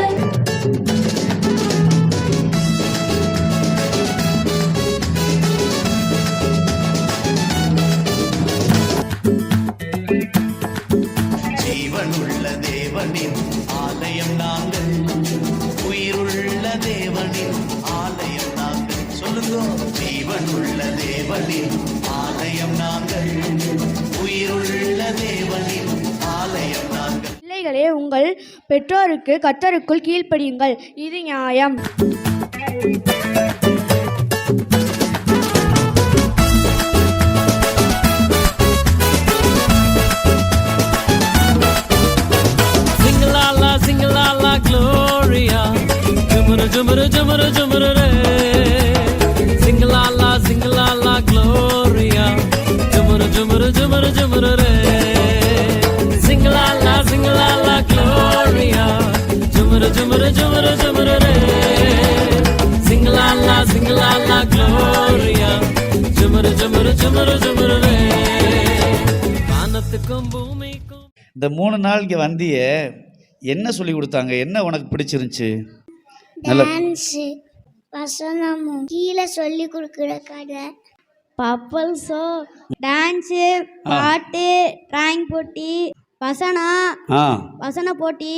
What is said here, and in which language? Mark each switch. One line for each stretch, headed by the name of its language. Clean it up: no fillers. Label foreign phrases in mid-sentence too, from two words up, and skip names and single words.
Tamil: ஜீவனுள்ள தேவனின் ஆலயம் நாங்கள், உயிருள்ள தேவனின் ஆலயம் நாங்கள். சொல்லுங்க. ஜீவனுள்ள தேவனின் ஆலயம் நாங்கள், உயிருள்ள தேவனின் ஆலயம் நாங்கள். பிள்ளைகளே, உங்கள் பெற்றோருக்கு கர்த்தருக்குள் கீழ்ப்படியுங்கள், இது நியாயம். Singalala, Gloria, jumuru, jumuru, jumuru, jumuru, re. Singalala, Gloria, jumuru, jumuru, jumuru, jumuru, re. Singalala, Gloria, jumuru, jumuru, jumuru, jumuru, re. Singalala, Gloria, jumuru, jumuru, jumuru, jumuru, re. வானத்துக்கும் பூமிக்கும். இந்த 3 நாள் இங்கே வந்தியே, என்ன சொல்லி கொடுத்தாங்க? என்ன உனக்கு பிடிச்சிருந்துச்சு? டான்ஸு, வசனமும் கீழே சொல்லி கொடுக்குற கதை,
English: puppet show,
Tamil: டான்ஸு, பாட்டு, டிராயிங் போட்டி, வசன போட்டி,